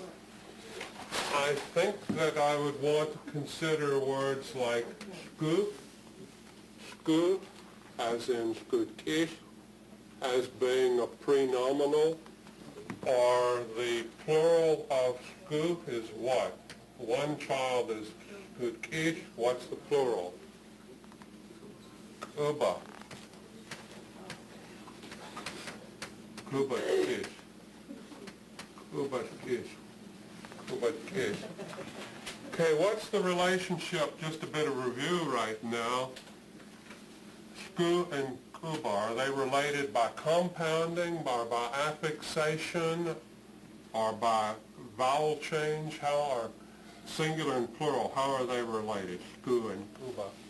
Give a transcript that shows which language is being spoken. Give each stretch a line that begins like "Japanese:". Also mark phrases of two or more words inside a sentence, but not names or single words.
English: I think that I would want to consider words like sku, as in skutish, as being a pre-nominal, or the plural of sku is what? One child is skutish, what's the plural? Kuba. Kuba-kish. Kuba-kish. Kuba-kish. Okay, what's the relationship, just a bit of review right now. Sku and kuba, are they related by compounding, by affixation, or by vowel change? How are singular and plural, how are they related, sku and kuba?